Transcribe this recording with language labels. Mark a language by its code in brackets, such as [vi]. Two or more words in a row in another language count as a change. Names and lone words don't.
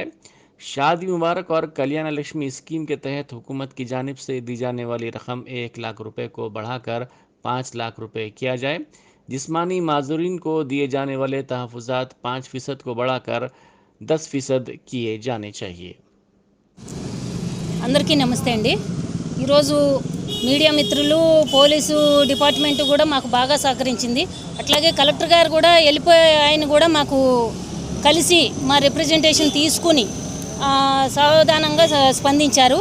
[ur] شادی مبارک اور کلیانہ لکشمی اسکیم کے تحت حکومت کی جانب سے دی جانے والی رقم 1,00,000 روپے کو بڑھا کر 5,00,000 روپے کیا جائے۔ جسمانی معذورین کو دیے جانے والے تحفظات 5% کو بڑھا کر 10% کیے جانے چاہیے۔ [te] అందరికీ నమస్తే అండి. ఈరోజు మీడియా మిత్రులు, [en] police department [te] కూడా మాకు బాగా సహకరించింది. అట్లాగే కలెక్టర్ గారు కూడా వెళ్ళిపోయే ఆయన కూడా మాకు కలిసి మా రిప్రజెంటేషన్ తీసుకుని సావధానంగా స్పందించారు.